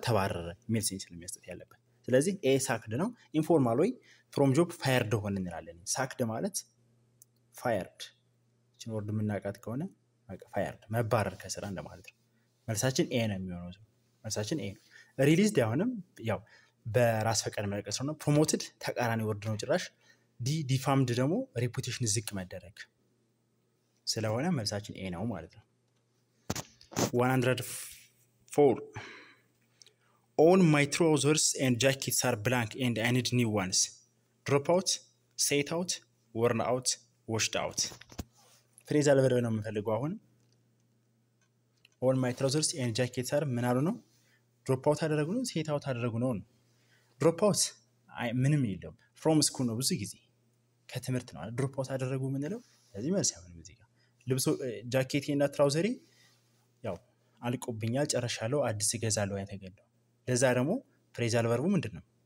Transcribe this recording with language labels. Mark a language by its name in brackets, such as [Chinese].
[Amharic] ተባረረ የሚል ሴንስ ነው የሚያስጠት ያለበት። ስለዚህ ኤ ሳክድ ነው። ኢንፎርማል ወይ ፍሮም ጆብ ፋየርድ ሆነ እንላለን። ሳክድ ማለት ፋየርድ፣ እቺን ወርድ የምናውቃት ከሆነ ፋየርድ መባረር ከስራ እንደማለት ነው። መልሳችን ኤ ነው የሚሆነው። መልሳችን ኤ ነው። ሪሊዝድ አሁንም ያው በራስ ፈቃድ መለቀስ ነው። ፕሮሞትድ ተቃራኒ ወርድ ነው ጭራሽ። ዲፋምድ ደግሞ ሬፑቴሽን ዝቅ መደረግ ስለሆነ መልሳችን ኤ ነው ማለት ነው። [English] 104 All my trousers and jackets are blank and I need new ones. Drop out, set out, worn out, washed out. ፍሬዛል ቨርብ [Amharic] ነው የምፈልገው አሁን። [English] All my trousers and jackets are [Amharic] ምን አሉ ነው? ድሮፕ አውት አደረጉ ነው፣ ሴት አውት አደረጉ ነው። ድሮፕ አውት ምንም የለውም። ፍሮም ስኩል ነው፣ ብዙ ጊዜ ከትምህርት ነው አይደል? ድሮፕ አውት አደረጉ የምንለው ስለዚህ መልስ አይሆንም እዚህ ጋር። ልብሶ ጃኬቴ እና ትራውዘሬ ያው አልቆብኛል፣ ጨርሻለሁ፣ አዲስ እገዛለሁ ያተገለው። ለዛ ደግሞ ፍሬዛል ቨርቡ ምንድነው?